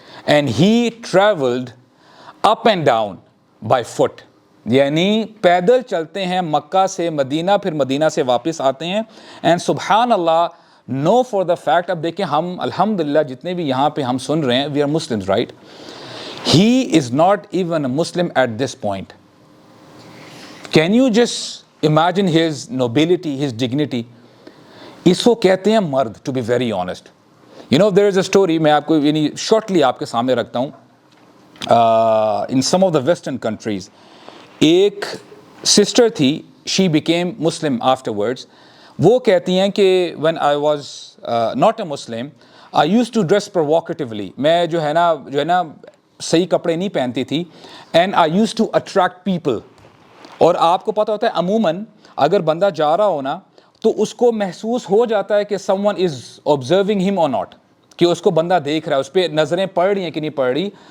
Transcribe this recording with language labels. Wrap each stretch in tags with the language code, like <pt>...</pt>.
<en>and he travelled up and down by foot,</en> <ur>یعنی پیدل چلتے ہیں مکہ سے مدینہ, پھر مدینہ سے واپس آتے ہیں.</ur> <en>and سبحان اللہ, know for the fact,</en> <ur>اب دیکھیں ہم الحمدللہ جتنے بھی یہاں پہ ہم سن رہے ہیں,</ur> <en>We are Muslims right, he is not even a Muslim at this point. Can you just imagine his nobility, his dignity.</en> <ur>اس کو کہتے ہیں مرد,</ur> <en>to be very honest. You know, there is a story,</en> <ur>میں آپ کو یعنی shortly آپ کے سامنے رکھتا ہوں.</ur> <en>In some of the western countries, ایک sister تھی, she became Muslim afterwards.</en> <ur>وہ کہتی ہیں کہ</ur> <en>when I was not a Muslim, I used to dress provocatively.</en> <ur>میں جو ہے نا صحیح کپڑے نہیں پہنتی تھی,</ur> <en>and I used to attract people.</en> <ur>اور آپ کو پتہ ہوتا ہے عموماً اگر بندہ جا رہا ہو نا تو اس کو محسوس ہو جاتا ہے کہ</ur> <en>someone is observing him or not,</en> <ur>کہ اس کو بندہ دیکھ رہا ہے, اس پہ نظریں پڑ رہی ہیں کہ نہیں پڑ رہی.</ur>